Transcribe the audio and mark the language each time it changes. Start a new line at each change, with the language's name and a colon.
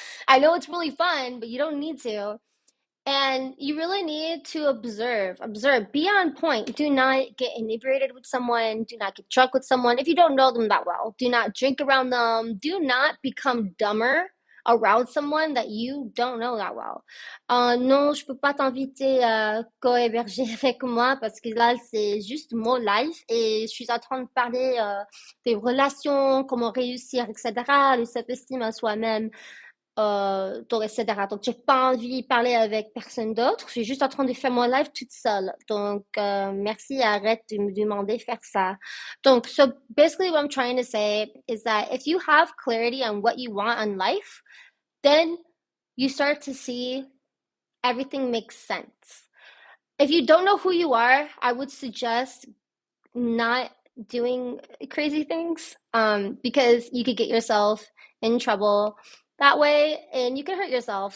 English: I know it's really fun, but you don't need to. And you really need to observe, be on point. Do not get inebriated with someone. Do not get drunk with someone if you don't know them that well. Do not drink around them. Do not become dumber around someone that you don't know that well.
French: Non, je peux pas t'inviter à cohéberger avec moi parce que là, c'est juste mon life et je suis en train de parler des relations, comment réussir, etc., le self-esteem à soi-même etc. Donc, j'ai pas envie de parler avec personne d'autre. Je suis juste en train de faire mon live toute seule. Donc, merci, arrête de me demander de faire ça.
English: Donc, so basically what I'm trying to say is that if you have clarity on what you want in life, then you start to see everything makes sense. If you don't know who you are, I would suggest not doing crazy things because you could get yourself in trouble that way and you can hurt yourself.